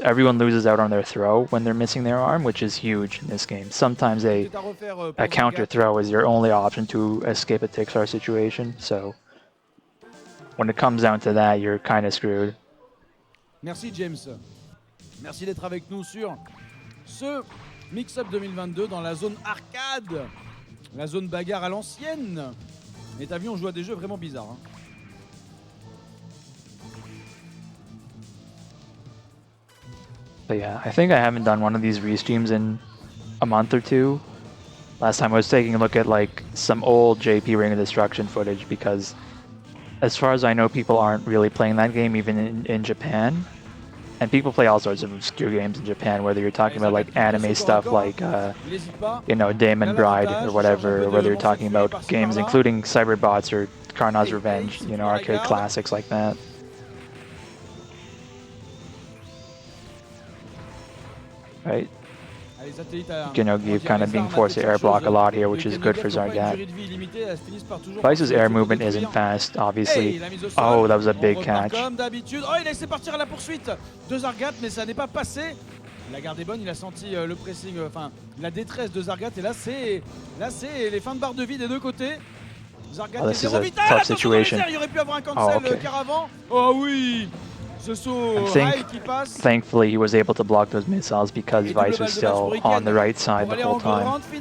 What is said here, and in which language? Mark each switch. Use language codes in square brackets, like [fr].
[en] Everyone loses out on their throw when they're missing their arm, which is huge in this game. Sometimes a counter throw is your only option to escape a Tixar situation, so when it comes down to that, you're kind of screwed. [fr] Merci James. Merci d'être avec nous sur ce Mixup 2022 dans la zone arcade, la zone bagarre à l'ancienne. Et t'as vu, on joue à des jeux vraiment bizarres. Hein. [en] But yeah, I think I haven't done one of these restreams in a month or two. Last time I was taking a look at like some old JP Ring of Destruction footage, because as far as I know, people aren't really playing that game even in Japan. And people play all sorts of obscure games in Japan, whether you're talking about like anime stuff like, you know, Damon Bride or whatever, or whether you're talking about games including Cyberbots or Karna's Revenge, you know, arcade classics like that. Right? You know, you're kind of being forced to air block a lot here, which is good for Zargat. Vice's air movement isn't fast, obviously. Oh, that was a big catch. [fr] Comme d'habitude. Oh, il a laissé partir à la poursuite de Zargat, mais ça n'est pas passé. La garde est bonne, il a senti le pressing, enfin la détresse de Zargat. Et là, c'est les fins de barre de vie des deux côtés. Zargat est 0 vital. Attention, il aurait pu avoir un cancel Caravan. Oh oui. [en] I think, thankfully, he was able to block those missiles because Vice was still on the right side the whole time.